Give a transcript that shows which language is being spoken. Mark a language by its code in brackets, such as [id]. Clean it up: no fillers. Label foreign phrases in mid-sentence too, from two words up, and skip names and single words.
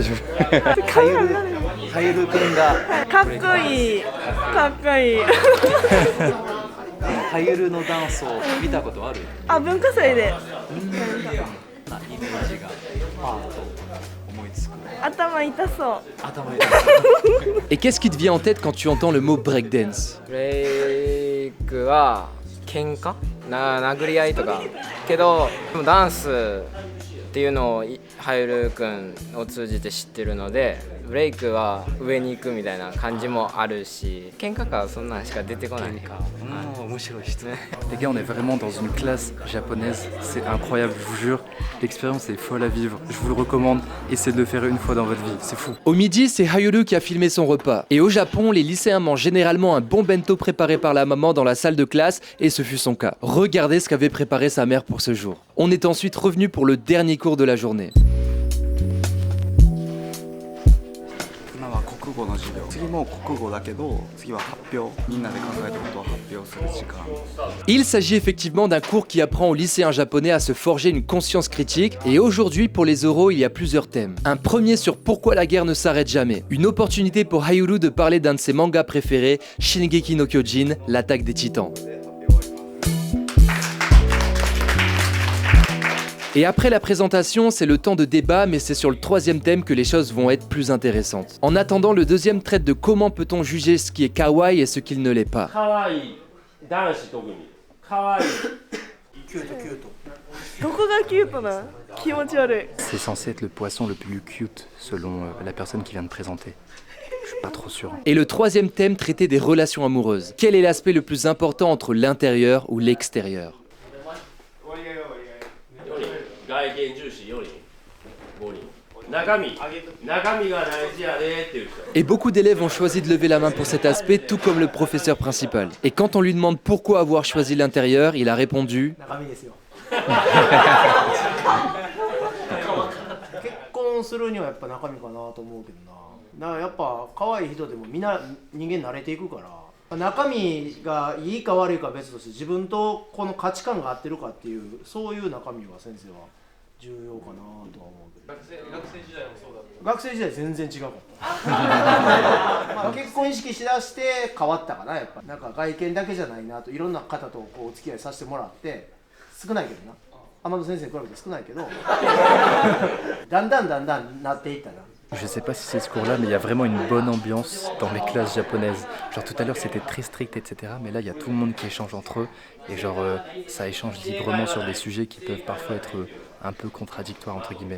[ja] はゆるくんがかっこいいかっこいい。はゆるのダンスを見たことある？あ、文化祭で。 頭痛そう。 [fr] Et qu'est-ce qui te vient en tête quand tu entends le mot breakdance? [ja] ブレイクは喧嘩殴り合いとかけどでもダンスっていうのをハイルくんを通じて知ってるのでブレイクは上に行くみたいな感じもあるし喧嘩かそんなんしか出てこない。 [fr] Les gars, on est vraiment dans une classe japonaise, c'est incroyable, je vous jure, l'expérience est folle à vivre, je vous le recommande, essayez de le faire une fois dans votre vie, c'est fou. Au midi, c'est Hayuru qui a filmé son repas. Et au Japon, les lycéens mangent généralement un bon bento préparé par la maman dans la salle de classe, et ce fut son cas. Regardez ce qu'avait préparé sa mère pour ce jour. On est ensuite revenu pour le dernier cours de la journée. [ja] 今は国語の授業。次も国語だけど、次は発表。みんなで考えたことを発表する時間。 [fr] Il s'agit effectivement d'un cours qui apprend aux lycéens japonais à se forger une conscience critique. Et aujourd'hui, pour les oraux, il y a plusieurs thèmes. Un premier sur pourquoi la guerre ne s'arrête jamais. Une opportunité pour Hayuru de parler d'un de ses mangas préférés, Shingeki no Kyojin, l'attaque des titans. Et après la présentation, c'est le temps de débat, mais c'est sur le troisième thème que les choses vont être plus intéressantes. En attendant, le deuxième traite de comment peut-on juger ce qui est kawaii et ce qui ne l'est pas. [ja] どこがキュートな？気持ち悪い。 [fr] C'est censé être le poisson le plus cute selon la personne qui vient de présenter. Je suis pas trop sûr. Et le troisième thème traitait des relations amoureuses. Quel est l'aspect le plus important entre l'intérieur ou l'extérieur? Et beaucoup d'élèves ont choisi de lever la main pour cet aspect, tout comme le professeur principal. Et quand on lui demande pourquoi avoir choisi l'intérieur, il a répondu... [ja] 結婚するにはやっぱ中身かなと思うけどな。だからやっぱ可愛い人でもみんな人間慣れていくから、中身がいいか悪いかは別として自分とこの価値観が合ってるかっていうそういう中身は先生は重要かなとは思うけど。学生時代もそうだった。学生時代全然違うかった。まあ結婚意識しだして変わったかなやっぱ。なんか外見だけじゃないなといろんな方とこうお付き合いさせてもらって少ないけどな。天野先生に比べて少ないけどだんだんなっていったな。 [fr] Je sais pas si c'est ce cours-là, mais il y a vraiment une bonne ambiance dans les classes japonaises. Genre tout à l'heure c'était très strict, etc. Mais là il y a tout le monde qui échange entre eux et genre ça échange librement sur des sujets qui peuvent parfois être un peu contradictoires entre guillemets.